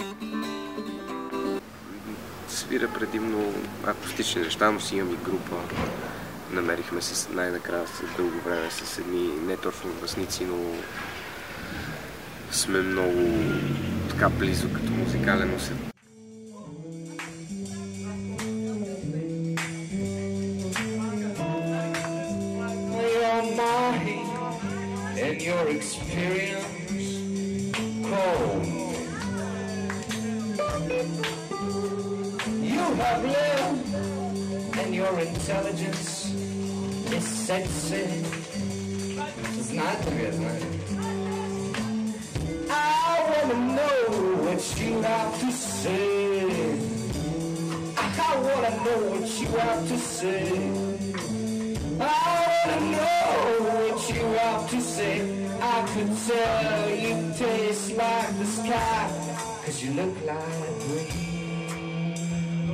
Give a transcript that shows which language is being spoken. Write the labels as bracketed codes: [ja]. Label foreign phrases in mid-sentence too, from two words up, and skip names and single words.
[bg] Свира предимно акустични неща, но си имам и група. Намерихме се най-накрая след дълго време с едни не точно връстници, но сме много така близо като музикален усет. [en] And your experience cold. You have lived and your intelligence is sexy. [bg] Знаете ли, знаете? [en] I wanna know what you have to say. I wanna know what you have to say. I wanna know what you have to say. I could tell you taste like the sky, 'cause you look like rain.